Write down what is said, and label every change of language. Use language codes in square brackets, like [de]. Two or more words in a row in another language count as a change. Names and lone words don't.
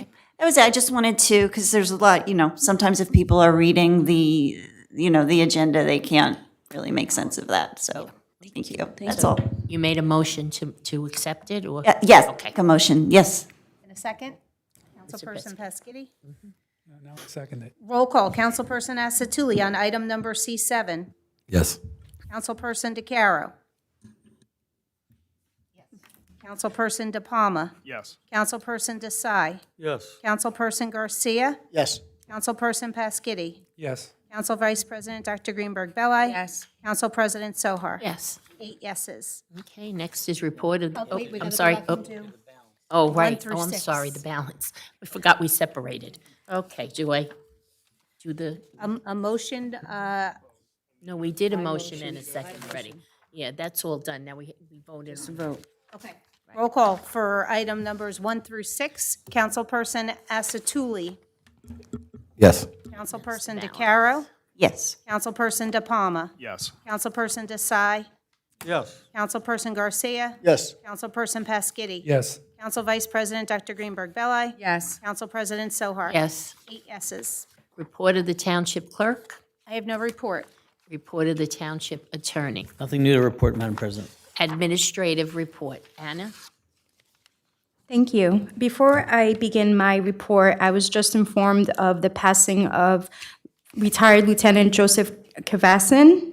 [en] I just wanted to, because there's a lot, sometimes if people are reading the agenda, they can't really make sense of that, so, thank you. That's all. You made a motion to accept it, or? Yes, Okay. a motion, yes. In a second, Councilperson Paschetti. Now second it. Roll call, Councilperson Asatuli on item number C7. Yes. Councilperson DeCaro. Councilperson De Palma. Yes. Councilperson Desai. Yes. Councilperson Garcia. Yes. Councilperson Paschetti. Yes. Council Vice President Dr. Greenberg Belli. Yes. Council President Sohar. Yes. 8 yeses. Okay, next is reported, Wait, we I'm gotta go sorry. back and do Oh, right. through Oh, I'm 6. sorry, the balance. We forgot we separated. Okay, do I? do the, A motion, no, we did a motion and a second already. Yeah, that's all done. Now we voted on it. Vote. okay. Roll call for item numbers 1 through 6. Councilperson Asatuli. Yes. Councilperson DeCaro. Yes. Councilperson De Palma. Yes. Councilperson Desai. Yes. Councilperson Garcia. Yes. Councilperson Pasquitti. Yes. Council Vice President Dr. Greenberg Belli. Yes. Council President Sohar. Yes. 8 yeses. Report of the township clerk, I have no report. report of the township attorney. Nothing new to report, Madam President. Administrative report. Anna? Thank you. Before I begin my report, I was just informed of the passing of retired Lieutenant Joseph Kavasin.